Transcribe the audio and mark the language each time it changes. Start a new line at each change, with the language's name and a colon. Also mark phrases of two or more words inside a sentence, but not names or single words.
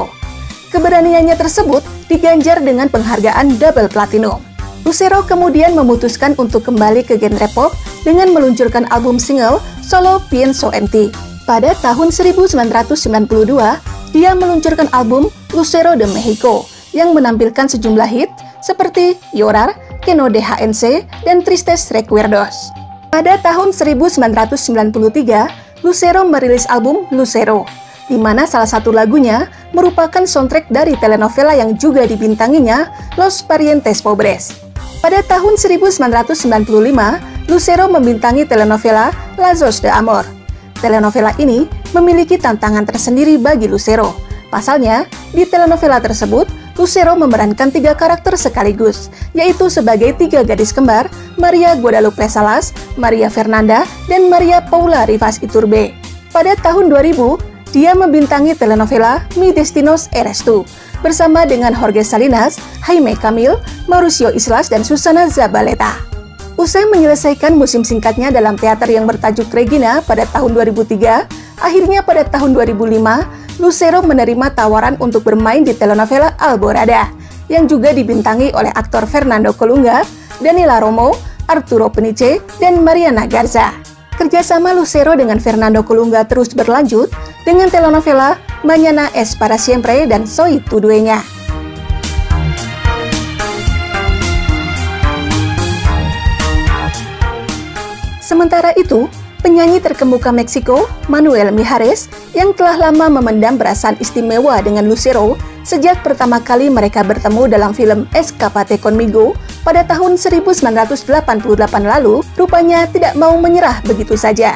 Indonesian: Keberaniannya tersebut diganjar dengan penghargaan Double Platinum. Lucero kemudian memutuskan untuk kembali ke genre pop dengan meluncurkan album single Solo Pienso en Ti. Pada tahun 1992, dia meluncurkan album Lucero de México yang menampilkan sejumlah hit seperti Llorar, Que no deja en se, dan Tristes Recuerdos. Pada tahun 1993, Lucero merilis album Lucero, di mana salah satu lagunya merupakan soundtrack dari telenovela yang juga dibintanginya, Los Parientes Pobres. Pada tahun 1995, Lucero membintangi telenovela Lazos de Amor. Telenovela ini memiliki tantangan tersendiri bagi Lucero. Pasalnya, di telenovela tersebut, Lucero memerankan 3 karakter sekaligus, yaitu sebagai 3 gadis kembar, María Guadalupe Salas, María Fernanda, dan María Paula Rivas Iturbe. Pada tahun 2000, dia membintangi telenovela Mi Destino Eres Tú, bersama dengan Jorge Salinas, Jaime Camil, Mauricio Islas, dan Susana Zabaleta. Usai menyelesaikan musim singkatnya dalam teater yang bertajuk Regina pada tahun 2003, akhirnya pada tahun 2005, Lucero menerima tawaran untuk bermain di telenovela Alborada yang juga dibintangi oleh aktor Fernando Colunga, Daniela Romo, Arturo Peniche, dan Mariana Garza. Kerjasama Lucero dengan Fernando Colunga terus berlanjut dengan telenovela Mañana es para siempre dan Soy tu dueña. Sementara itu, penyanyi terkemuka Meksiko, Manuel Mijares, yang telah lama memendam perasaan istimewa dengan Lucero sejak pertama kali mereka bertemu dalam film Escapate Conmigo pada tahun 1988 lalu, rupanya tidak mau menyerah begitu saja.